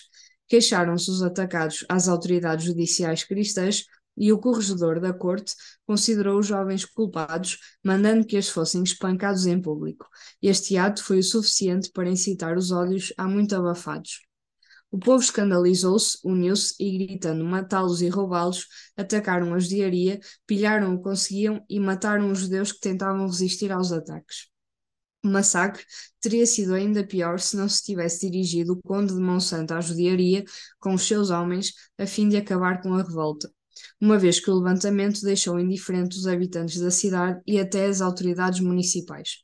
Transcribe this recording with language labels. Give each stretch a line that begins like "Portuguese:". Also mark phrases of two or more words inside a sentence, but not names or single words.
Portuguese: Queixaram-se os atacados às autoridades judiciais cristãs e o corregedor da corte considerou os jovens culpados, mandando que eles fossem espancados em público. Este ato foi o suficiente para incitar os ódios há muito abafados. O povo escandalizou-se, uniu-se e, gritando matá-los e roubá-los, atacaram a judiaria, pilharam o que conseguiam e mataram os judeus que tentavam resistir aos ataques. O massacre teria sido ainda pior se não se tivesse dirigido o conde de Monsanto à judiaria com os seus homens a fim de acabar com a revolta, uma vez que o levantamento deixou indiferentes os habitantes da cidade e até as autoridades municipais.